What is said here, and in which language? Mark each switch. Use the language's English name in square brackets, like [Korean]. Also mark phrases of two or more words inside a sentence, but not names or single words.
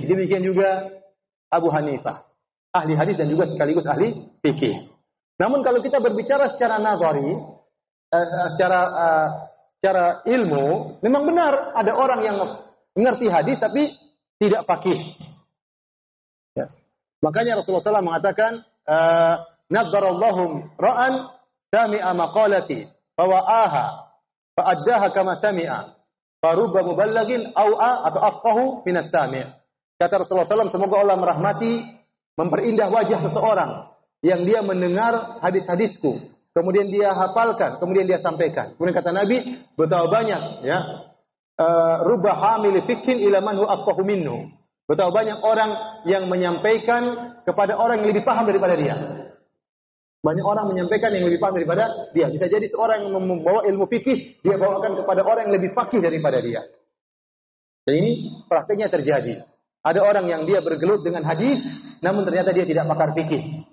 [Indonesian] Demikian juga Abu Hanifah, ahli hadis dan juga sekaligus ahli fikih. Namun kalau kita berbicara secara nazari, secara ilmu, memang benar ada orang yang mengerti hadis tapi tidak faqih. Ya. Makanya Rasulullah SAW mengatakan, [Arabic] "نضر الله امرأ سمع مقالتي فوعاها فأداها كما سمع فرب مبلغ أوعى atau أفقه من السامع'." [Indonesian] Kata Rasulullah SAW, semoga Allah merahmati, memperindah wajah seseorang yang dia mendengar hadis-hadisku, kemudian dia hafalkan, kemudian dia sampaikan. Kemudian kata Nabi, betapa banyak ya, [Arabic] رب حامل فقه إلى من هو أفقه منه. [Indonesian] Betapa banyak orang yang menyampaikan kepada orang yang lebih paham daripada dia. Banyak orang menyampaikan yang lebih paham daripada dia. Bisa jadi seorang yang membawa ilmu fikih, dia bawakan kepada orang yang lebih fakih daripada dia. Dan ini prakteknya terjadi. Ada orang yang dia bergelut dengan hadis, namun ternyata dia tidak pakar fikih.